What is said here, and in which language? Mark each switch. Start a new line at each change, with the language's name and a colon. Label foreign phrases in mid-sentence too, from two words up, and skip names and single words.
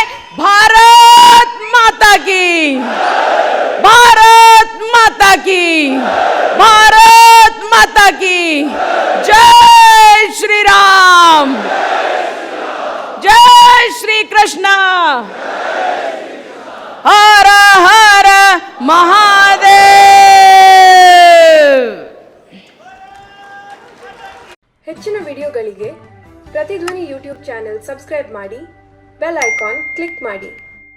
Hindi: भारत माता की, भारत माता की, भारत माता की जय श्री राम, जय श्री कृष्ण, हर हर महादेव।
Kannada: ಹೆಚ್ಚಿನ ವಿಡಿಯೋಗಳಿಗೆ ಪ್ರತಿಧ್ವನಿ
English: YouTube channel subscribe
Kannada: ಮಾಡಿ,
English: bell icon click
Kannada: ಮಾಡಿ.